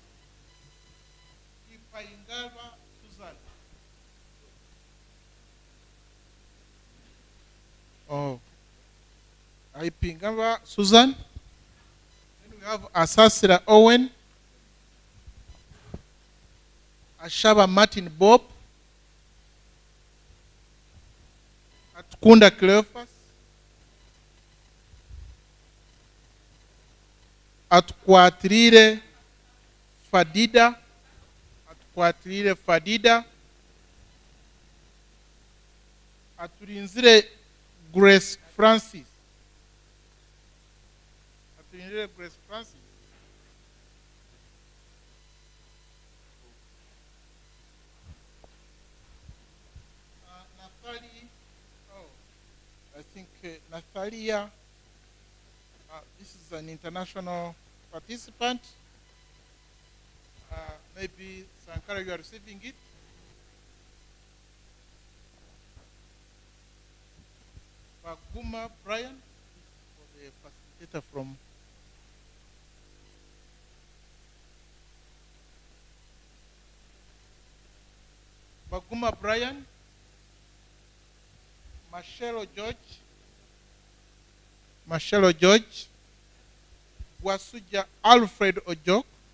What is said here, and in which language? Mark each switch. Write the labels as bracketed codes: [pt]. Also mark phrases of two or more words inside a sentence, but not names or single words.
[en] Ipaingava Susan. Oh. Aipingamba Susan. Then we have Asasira Owen. Ashaba Martin Bob. Atkunda Cleophas. Atukwatirire Fadida. Atukwatirire Fadida. Aturinzire Grace Francis. Aturinzire Grace Francis. Nathalie, I think Nathalia, this is an international participant. Maybe Sankara, you are receiving it. Baguma Brian, for the facilitator from Baguma Brian, Marcelo George, Wasuja Alfred Ojok,